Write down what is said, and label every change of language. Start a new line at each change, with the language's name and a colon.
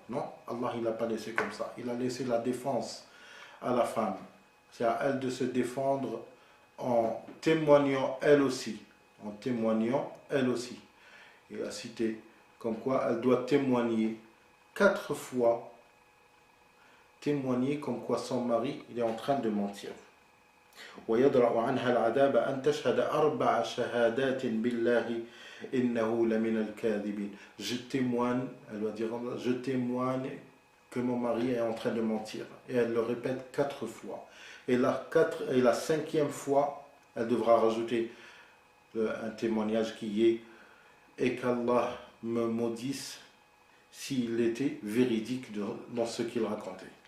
French: Non, Allah, il n'a pas laissé comme ça. Il a laissé la défense à la femme. C'est à elle de se défendre en témoignant elle aussi. En témoignant elle aussi. Il a cité comme quoi elle doit témoigner 4 fois, témoigner comme quoi son mari il est en train de mentir.
Arabic: ويدرأ عنها العذاب أن تشهد 4 شهادات بالله إنه لمن الكاذبين.
French: Je témoigne, elle doit dire, je témoigne que mon mari est en train de mentir. Et elle le répète 4 fois. Et la 5e fois, elle devra rajouter un témoignage qui est et qu'Allah me maudisse s'il était véridique dans ce qu'il racontait.